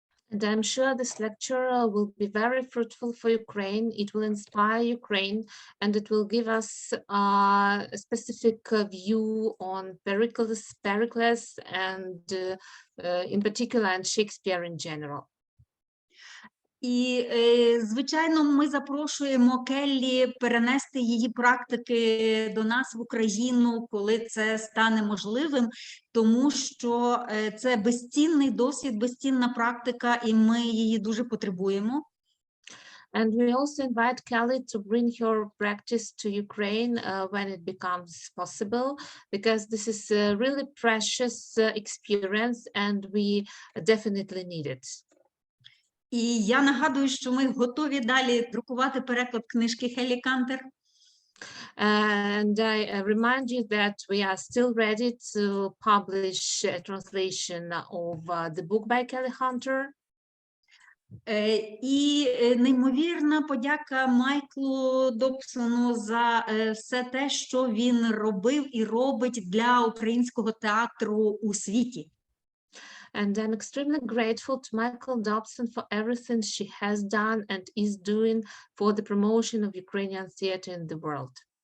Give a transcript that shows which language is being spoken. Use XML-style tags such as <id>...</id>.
<en>And I'm sure this lecture will be very fruitful for Ukraine. It will inspire Ukraine, and it will give us a specific view on Pericles, and in particular, and Shakespeare in general.</en> <uk>І, звичайно, ми запрошуємо Келлі перенести її практики до нас в Україну, коли це стане можливим, тому що це безцінний досвід, безцінна практика, і ми її дуже потребуємо.</uk> <en>And we also invite Kelly to bring her practice to Ukraine when it becomes possible, because this is a really precious experience and we definitely need it.</en> <uk>І я нагадую, що ми готові далі друкувати переклад книжки Келлі Хантер.</uk> <en>And I remind you that we are still ready to publish a translation of the book by Kelly Hanther.</en> <uk>І неймовірна подяка Майклу Добсону за все те, що він робив і робить для українського театру у світі.</uk> <en>And I'm extremely grateful to Michael Dobson for everything she has done and is doing for the promotion of Ukrainian theater in the world.</en>